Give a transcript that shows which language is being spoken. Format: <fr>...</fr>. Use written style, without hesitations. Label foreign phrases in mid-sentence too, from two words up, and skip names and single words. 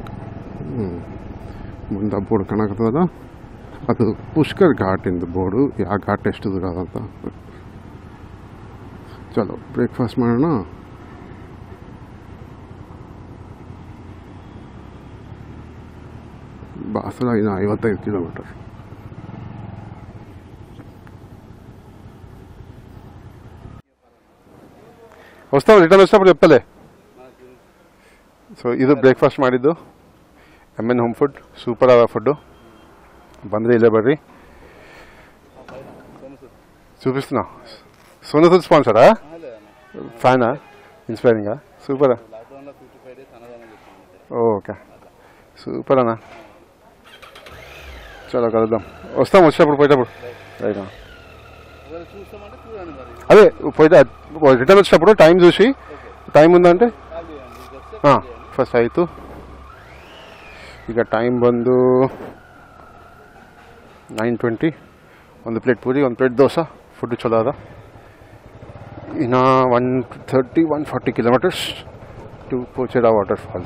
<kn>ಮುಂದೆ ಬೋರ್ಡ್ ಕಾಣಕತ್ತದ, ಅದು ಪುಷ್ಕರ್ ಘಾಟಿಂದ ಬೋರ್ಡು. ಯಾವ ಘಾಟ್ ಎಷ್ಟು ದೂರ ಅದಂತ. ಚಲೋ ಬ್ರೇಕ್ಫಾಸ್ಟ್ ಮಾಡೋಣ. ಬಾಸರ ಇನ್ನು 55 ಕಿಲೋಮೀಟರ್.</kn> <te>వస్తావు రిటర్న్ వచ్చినప్పుడు చెప్పలే.</te> <kn>సో ಇದು ಬ್ರೇಕ್ಫಾಸ್ಟ್ ಮಾಡಿದ್ದು MN ಹೋಮ್ ಫುಡ್. ಸೂಪರ್ ಆದ ಫುಡ್ಡು. ಬಂದರೆ ಇಲ್ಲೇ ಬರ್ರಿ,</kn> <te>చూపిస్తున్నా. సోను సూద్ స్పాన్సరా? ఫ్యానా? ఇన్స్పైరింగా? సూపరా? ఓకే సూపర్ అన్న. చాలా కలుద్దాం. వస్తాం వచ్చినప్పుడు పోయేటప్పుడు. రైట్. అదే పోయితే రిటర్న్ వచ్చినప్పుడు టైం చూసి, టైం ఉందంటే</te> <kn>ಫಸ್ಟ್ ಆಯಿತು. ಈಗ ಟೈಮ್ ಬಂದು 9:20. ಒಂದು ಪ್ಲೇಟ್ ಪೂರಿ, ಒಂದು ಪ್ಲೇಟ್ ದೋಸೆ. ಫುಡ್ ಚಲೋ ಅದ. ಇನ್ನು 140 ಕಿಲೋಮೀಟರ್ಸ್ ಟು ಪೋಚೆರಾ ವಾಟರ್ ಫಾಲ್ಸ್.</kn>